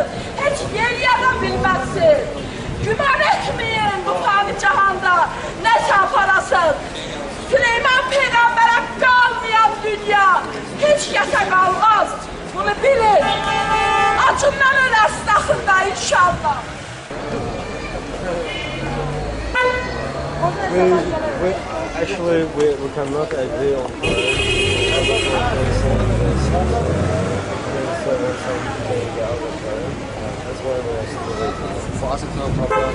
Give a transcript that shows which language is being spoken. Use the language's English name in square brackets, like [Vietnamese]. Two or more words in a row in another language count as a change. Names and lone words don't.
[Azerbaijani] Heç yeriyə də bilməzsin. Güman etməyin bu fani cahanda nəsə aparasın. Süleyman Peyğəmbərə qalmayan dünya heç kəsə qalmaz. Bunu bilin. Acından ölərsin axırda inşallah. [English] Actually, we cannot agree on that's why we're still waiting. For us, it's no problem.